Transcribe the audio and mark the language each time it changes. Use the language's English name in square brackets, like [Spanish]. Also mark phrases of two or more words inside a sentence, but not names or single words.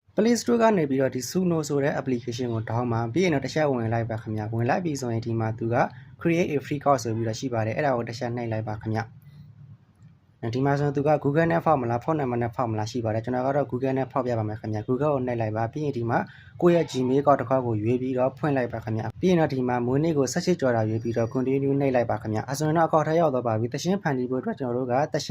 [Burmese] Play Store ကနေပြီးတော့ဒီ Suno ဆိုတဲ့ application ကို download မှာပြီးရင်တော့တစ်ချက်ဝင်လိုက်ပါခင်ဗျဝင်လိုက်ပြီဆိုရင်ဒီမှာသူက [English] create a free account [Burmese] ဆိုပြီးတော့ရှိပါတယ်အဲ့ဒါကိုတစ်ချက်နှိပ်လိုက်ပါခင်ဗျဒီမှာဆိုရင်သူက Google နဲ့ဖောက်မလားဖုန်းနံပါတ်နဲ့ဖောက်မလားရှိပါတယ်ကျွန်တော်ကတော့ Google နဲ့ဖောက်ပြပါမယ်ခင်ဗျ Google ကိုနှိပ်လိုက်ပါပြီးရင်ဒီမှာကိုယ့်ရဲ့ [English] Gmail account [Burmese] တစ်ခေါက်ကိုရွေးပြီးတော့ဖွင့်လိုက်ပါခင်ဗျပြီးရင်တော့ဒီမှာမွေးနေ့ကိုဆက်ချစ်ကြော်တာရွေးပြီးတော့ continue နှိပ်လိုက်ပါခင်ဗျအဆိုရင်တော့အကောင့်ထဲရောက်တော့ပါပြီတရှင်းဖန်တီးဖို့အတွက်ကျွန်တော်တို့ကတရှ